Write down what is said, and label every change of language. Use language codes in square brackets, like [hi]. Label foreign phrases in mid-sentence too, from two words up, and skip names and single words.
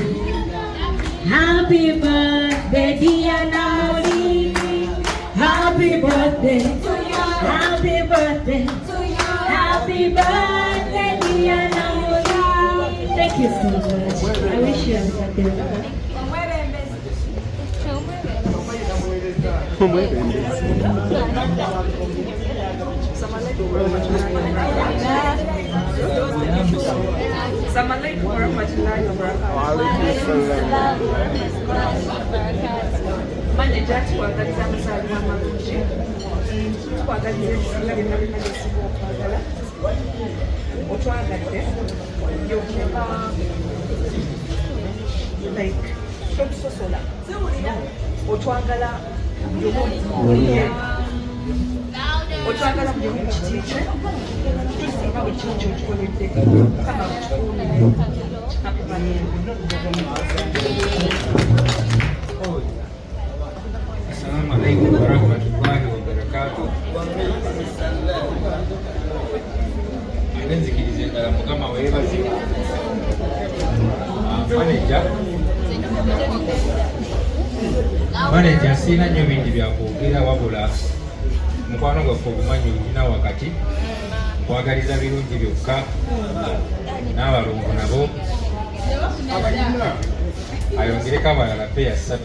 [en] Happy birthday, dear Namuri. Happy birthday. Happy birthday. Happy birthday, dear Namuri. Thank you so much. I wish you a happy birthday. [ar] السلام عليكم ورحمة الله وبركاته. [lg] Manager tuwagaliza amasaalibwa amalungi, tukwagaliza ebisinga byonna byonna byesiba okwagala, otwagadde yokuba like totusosola, otwagala otwagala buli omu kitiike, tusinga buli kimu kyotukoledde kama tukuumire. [en] Happy birthday. [ar] السلام عليكم ورحمة الله وبركاته. [lg] Nenzikiriza endala mukama weebaze. Manager sina nnyo bingi byakwogera wabula mukwano gwaffe obumanyi olina wakati nkwagaliza birungi byokka n'abalongo nabo ayongereko abalala peya 3.